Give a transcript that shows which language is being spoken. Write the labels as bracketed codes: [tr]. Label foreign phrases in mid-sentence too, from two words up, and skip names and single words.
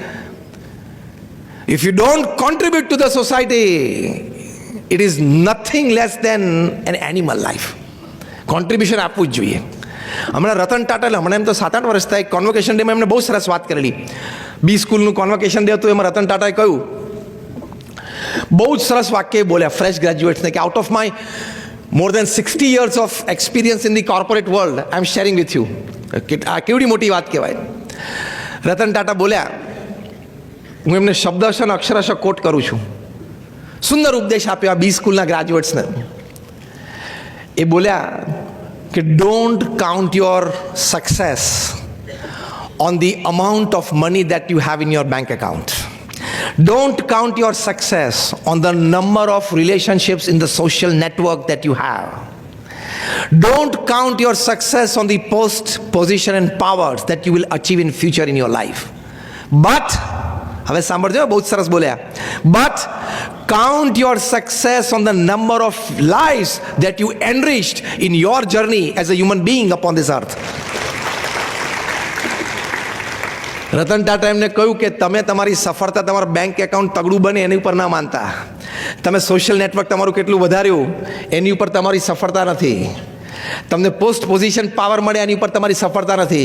[en] If you don't contribute to the society, it is nothing less than an animal life. [gu] કોન્ટ્રીબ્યુશન આપવું જ જોઈએ. હમણાં રતન ટાટા, હમણાં એમ તો 7-8 વર્ષ થાય, [en] convocation dayમાં [gu] એમને બહુ સરસ વાત કરેલી. બી સ્કૂલનું [en] convocation day [gu] હતું, એમાં રતન ટાટાએ કહ્યું, બહુ જ સરસ વાક્ય બોલ્યા [en] fresh graduatesને, [gu] કે [en] out of my more than 60 years of experience in the corporate world, I am sharing with you. [gu] આ કેવડી મોટી વાત કહેવાય. રતન ટાટા બોલ્યા, હું એમને શબ્દશઃ અને અક્ષરશઃ કોટ કરું છું, સુંદર ઉપદેશ આપ્યો આ બી સ્કૂલના ગ્રેજ્યુએટ્સને. એ બોલ્યા કે [en] Don't count your success on the amount of money that you have in your bank account. Don't count your success on the number of relationships in the social network that you have. Don't count your success on the post, position and powers that you will achieve in future in your life. But, [gu] હવે સાંભળજો, બહુ સરસ બોલ્યા, [en] but count your success on the number of lives that you enriched in your journey as a human being upon this earth. [gu] રતન ટાટા એમને કહ્યું કે તમે તમારી સફળતા તમારા [en] bank account [gu] તગડું બને એની ઉપર ના માનતા. તમે [en] social network [gu] તમારું કેટલું વધાર્યું એની ઉપર તમારી સફળતા નથી. તમને [en] post position power [gu] મળે એની ઉપર તમારી સફળતા નથી.